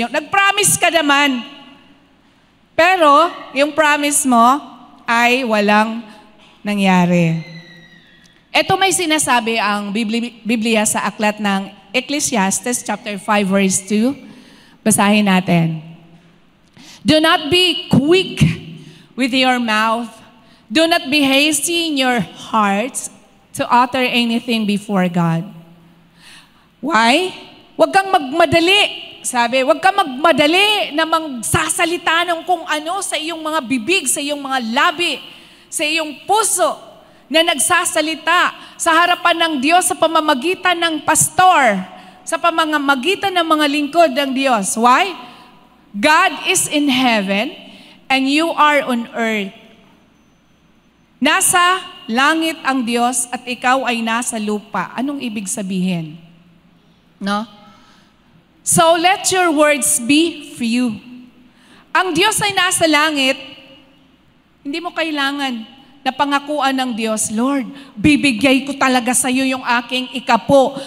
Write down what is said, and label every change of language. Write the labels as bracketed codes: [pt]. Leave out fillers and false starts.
[tl] Yung, nag-promise ka naman, pero yung promise mo ay walang nangyari. Ito may sinasabi ang Biblia sa aklat ng Ecclesiastes chapter 5 verse 2. Basahin natin. [en] Do not be quick with your mouth. Do not be hasty in your hearts to utter anything before God. [tl] Why? Huwag kang magmadali. Sabi, huwag kang magmadali na magsasalita ng kung ano sa iyong mga bibig, sa iyong mga labi, sa iyong puso na nagsasalita sa harapan ng Diyos sa pamamagitan ng pastor, sa pamamagitan ng mga lingkod ng Diyos. [en] Why? God is in heaven and you are on earth. [tl] Nasa langit ang Diyos at ikaw ay nasa lupa. [en] Anong ibig sabihin? No? So let your words be few. [tl] Ang Diyos ay nasa langit, hindi mo kailangan na pangakuan ng Diyos, Lord, bibigay ko talaga sa iyo yung aking ikapo.